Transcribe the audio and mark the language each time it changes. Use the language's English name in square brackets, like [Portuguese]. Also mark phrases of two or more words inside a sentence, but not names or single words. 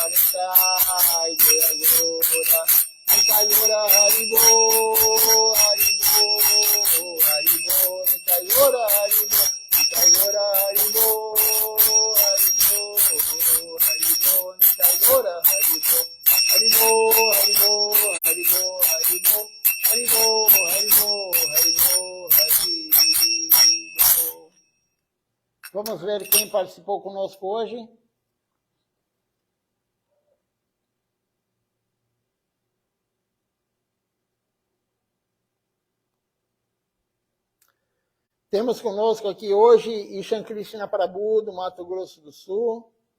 [Portuguese] Nitai, Jaya Gora, Nitai Gora, Haribo, Haribo, Haribo, Nitai Gora, Haribo, Nitai Gora, Haribo, Haribo, Haribo, Nitai Gora, Haribo, Haribo, Haribo, Haribo, Haribo, Haribo, Haribo, Haribo, Haribo. Vamos ver quem participou conosco hoje. Temos conosco aqui hoje Ishan Krishna Prabhu, do Mato Grosso do Sul,